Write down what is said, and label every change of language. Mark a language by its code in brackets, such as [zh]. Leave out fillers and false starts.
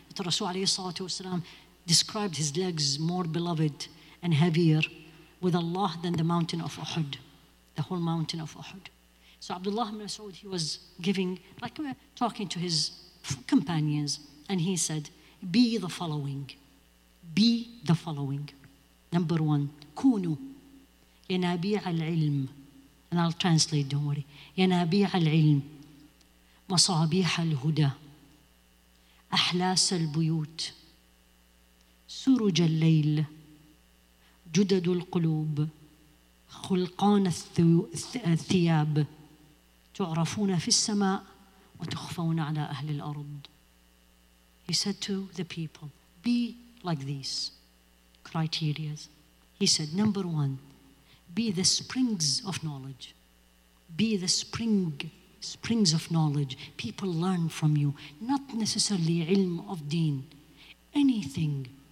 [en] The Rasul alayhi salatu wasalam described his legs more beloved and heavier with Allah than the mountain of Uhud. The whole mountain of Uhud. So Abdullah ibn Mas'ud, he was talking to his companions. And he said, be the following. Be the following. Number one, [ar] كونوا ينابيع العلم. [en] And I'll translate, don't worry. [ar] ينابيع العلم مصابيح الهدى أحلاس البيوت سرج الليل جدد القلوب خلقان الثياب تعرفون في السماء وتخفون على أهل الأرض. [en] He said to the people, be like these criteria. He said, number one, be the springs of knowledge. Be the springs of knowledge. People learn from you, not necessarily ilm of deen, anything.